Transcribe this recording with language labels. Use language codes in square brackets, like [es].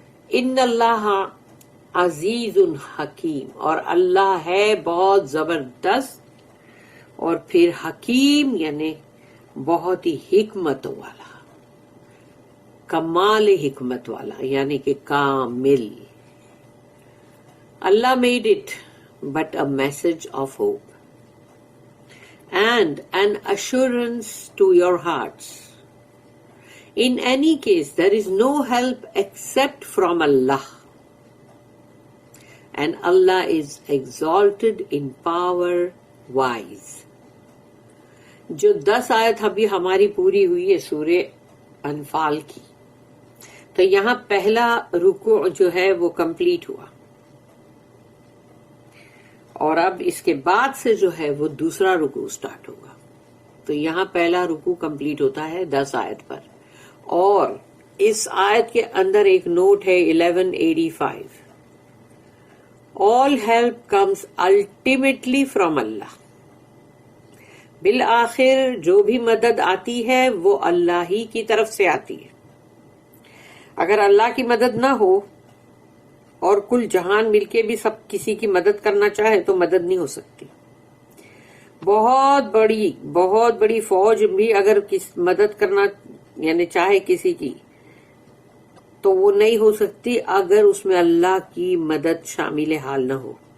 [ar] ان اللہ عزیز حکیم، [ur] اور اللہ ہے بہت زبردست اور پھر حکیم یعنی بہت ہی حکمت والا، کمال حکمت والا یعنی کہ کامل. [en] اللہ made it but a message of hope and an assurance to your hearts. In any case, there is no help except from Allah. And Allah is exalted in power, wise. [ur] جو 10 آیت ابھی ہماری پوری ہوئی ہے سورہ انفال کی، تو یہاں پہلا رکوع جو ہے وہ کمپلیٹ ہوا، اور اب اس کے بعد سے جو ہے وہ دوسرا رکوع سٹارٹ ہوگا. تو یہاں پہلا رکوع کمپلیٹ ہوتا ہے 10 آیت پر، اور اس آیت کے اندر ایک نوٹ ہے 1185. [en] All help comes ultimately from Allah. [ur] بالآخر جو بھی مدد آتی ہے وہ اللہ ہی کی طرف سے آتی ہے. اگر اللہ کی مدد نہ ہو اور کل جہان مل کے بھی سب کسی کی مدد کرنا چاہے تو مدد نہیں ہو سکتی. بہت بڑی فوج بھی اگر مدد کرنا یعنی چاہے کسی کی تو وہ نہیں ہو سکتی اگر اس میں اللہ کی مدد شامل حال نہ ہو.